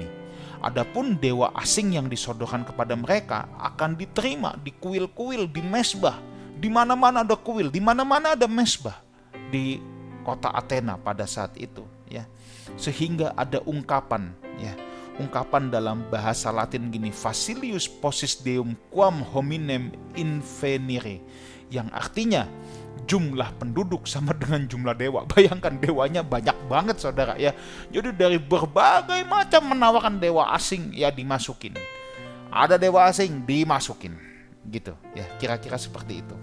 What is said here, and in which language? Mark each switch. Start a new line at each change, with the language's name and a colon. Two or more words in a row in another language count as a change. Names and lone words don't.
Indonesian: Adapun dewa asing yang disodorkan kepada mereka akan diterima di kuil-kuil, di mesbah. Di mana-mana ada kuil, di mana-mana ada mesbah di kota Athena pada saat itu ya. Sehingga ada ungkapan ya. Ungkapan dalam bahasa Latin gini,
Latin: Facilius possis deum quam hominem invenire,
Indonesian: yang artinya jumlah penduduk sama dengan jumlah dewa. Bayangkan dewanya banyak banget, saudara ya. Jadi dari berbagai macam menawarkan dewa asing ya dimasukin. Ada dewa asing dimasukin. Gitu ya, kira-kira seperti itu.